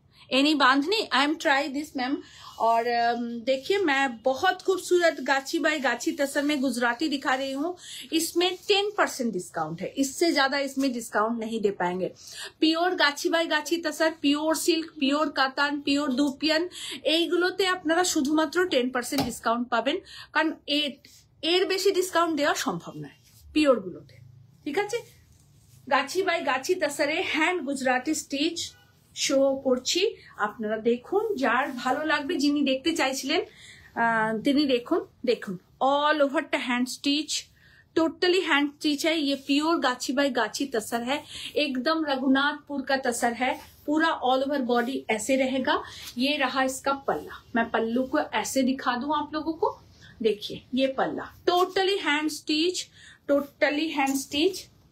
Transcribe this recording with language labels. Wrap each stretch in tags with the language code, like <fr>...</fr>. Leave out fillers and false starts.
<en>Any bandhani, I am try this ma'am.</en> <hi>और देखिए मैं बहुत खूबसूरत गाची बाई गाची तसर में गुजराती दिखा रही हूँ, इसमें 10% डिस्काउंट है, इससे ज्यादा इसमें डिस्काउंट नहीं दे पाएंगे। प्योर गाची बाई गाची तसर,</hi> <bn>pure silk, pure katan, pure dupion, এইগুলোতে আপনারা শুধুমাত্র 10% ডিসকাউন্ট পাবেন, কারণ এর বেশি ডিসকাউন্ট দেওয়া সম্ভব নয় পিওর গুলোতে। ঠিক আছে, গাছি by Gachhi তসরে hand Gujarati stitch show করছি, আপনারা দেখুন, যার ভালো লাগবে, যিনি দেখতে চাইছিলেন তিনি দেখুন।</bn> <hi>দেখুন all over hand stitch, totally hand stitch है, ये प्योर गाची बाई गाची तसर है, एकदम रघुनाथपुर का तसर है, पूरा ऑल ओवर बॉडी ऐसे रहेगा। ये रहा इसका पल्ला, मैं पल्लू को ऐसे दिखा दूं आप लोगों को, देखिए ये पल्ला totally hand stitch, totally hand stitch.</hi>